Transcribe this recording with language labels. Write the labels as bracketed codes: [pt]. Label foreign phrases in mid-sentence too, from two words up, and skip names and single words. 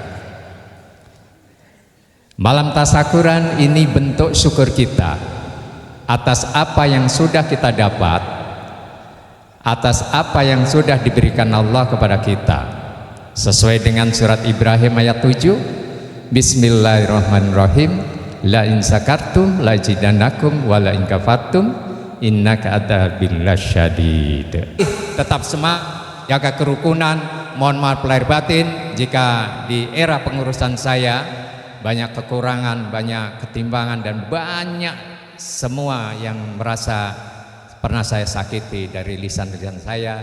[id] Malam tasyakuran ini bentuk syukur kita atas apa yang sudah kita dapat, atas apa yang sudah diberikan Allah kepada kita, sesuai dengan surat Ibrahim ayat 7. [ar] بسم الله الرحمن الرحيم. لئن شكرتم لأزيدنكم ولئن كفرتم إن عذابي لشديد. [id] Tetap semangat, jaga kerukunan. Mohon maaf lahir batin jika di era pengurusan saya banyak kekurangan, banyak ketimbangan, dan banyak semua yang merasa pernah saya sakiti dari lisan-lisan saya.